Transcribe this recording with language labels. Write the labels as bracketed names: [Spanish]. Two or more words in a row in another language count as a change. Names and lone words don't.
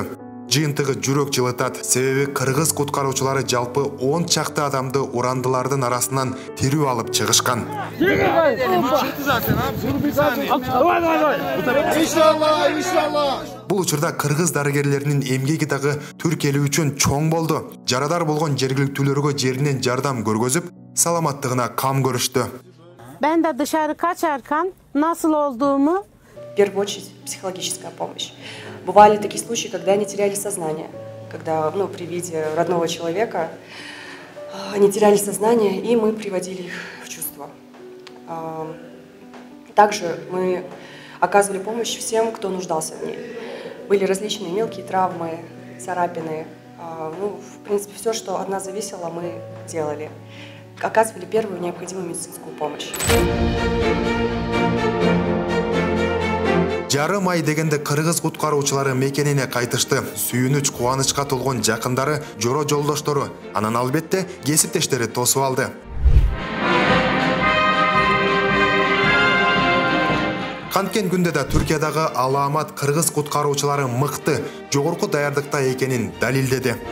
[Kyrgyz] Жыйынтыгы жүрөк жылытат. Себеби кыргыз куткаруучулары жалпы 10 чакты адамды урандылардын арасынан тирүү алып чыгышкан. Бул учурда кыргыз дарыгерлеринин эмгеги дагы түрк эли үчүн чоң болду. Жарадар болгон жергиликтүүлөргө жеринен жардам көргөзүп, саламаттыгына кам көрүштү. [Turkish] Ben de dışarı kaçarken nasıl olduğumu [Russian] В первую очередь психологическая помощь. Бывали такие случаи, когда они теряли сознание, когда при виде родного человека они теряли сознание, и мы приводили их в чувство. Также мы оказывали помощь всем, кто нуждался в ней. Были различные мелкие травмы, царапины. В принципе, все, что от нас зависело, мы делали. Оказывали первую необходимую медицинскую помощь. [Kyrgyz] Жарым ай дегенде кыргыз куткаруучулары мекенине кайтышты. Сүйүнүч, кубанычка толгон жакындары, жоро жолдоштору, анан албетте кесиптештери тосуп алды. Канткен күндө да Түркиядагы аламат кыргыз куткаруучулары мыкты, жогорку даярдыкта экенин далилдеди.